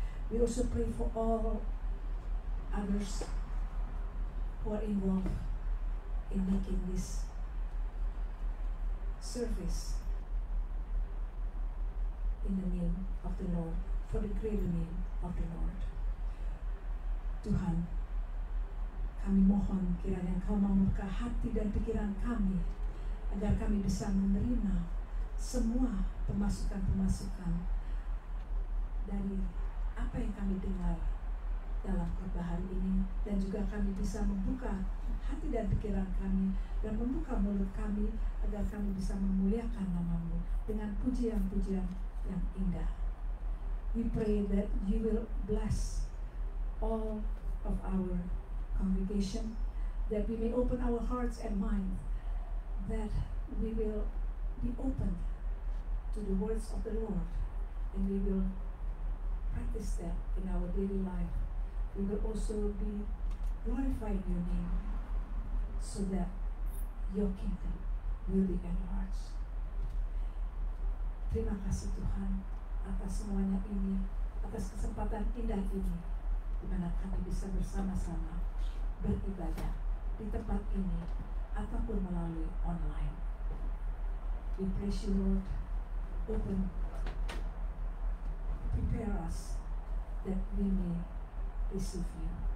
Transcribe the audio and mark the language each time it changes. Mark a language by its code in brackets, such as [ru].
[en] We also pray for all others who are involved in making this service in the name of the Lord, for the greater name of the Lord. [id] Tuhan, kami mohon kiranya Engkau membuka hati dan pikiran kami, agar kami bisa menerima semua pemasukan-pemasukan dari apa yang kami dengar dalam khotbah hari ini, dan juga kami bisa membuka hati dan pikiran kami dan membuka mulut kami agar kami bisa memuliakan nama-Mu dengan pujian-pujian yang indah. [en] We pray that You will bless all of our congregation, that we may open our hearts and minds, that we will be open to the words of the Lord, and we will practice that in our daily life. We will also be glorifying Your name, so that Your kingdom will be enlarged. [id] Terima kasih Tuhan atas semuanya ini, atas kesempatan indah ini, di mana kami bisa bersama-sama beribadah di tempat ini ataupun melalui online. [en] We praise You, Lord. Open, prepare us that we may receive You.